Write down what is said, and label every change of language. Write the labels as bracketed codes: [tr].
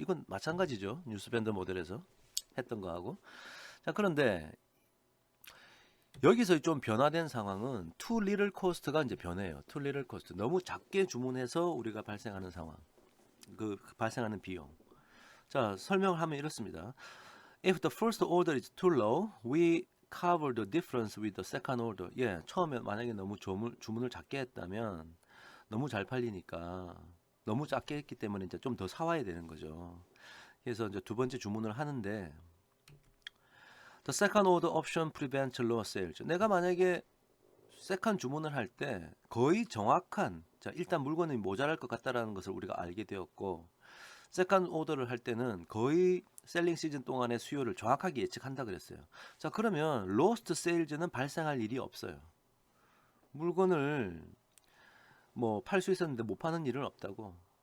[ko] 이건 마찬가지죠. 뉴스밴더 모델에서 했던 거하고. 자, 그런데 여기서 좀 변화된 상황은 too little cost가 이제 변해요. too little cost. 너무 작게 주문해서 우리가 발생하는 상황. 그 발생하는 비용. 자, 설명을 하면 이렇습니다. [en] If the first order is too low, we cover the difference with the second order. [ko] 예, 처음에 만약에 너무 주문을 작게 했다면 너무 잘 팔리니까 너무 작게 했기 때문에 이제 좀 더 사와야 되는 거죠. 그래서 이제 두 번째 주문을 하는데 [en] The second order option prevents lower sales. [ko] 내가 만약에 세컨 주문을 할 때 거의 정확한 자, 일단 물건이 모자랄 것 같다라는 것을 우리가 알게 되었고 세컨 오더를 할 때는 거의 셀링 시즌 동안의 수요를 정확하게 예측한다 그랬어요. 자, 그러면 로스트 세일즈는 발생할 일이 없어요. 물건을 뭐 팔 수 있었는데 못 파는 일은 없다고.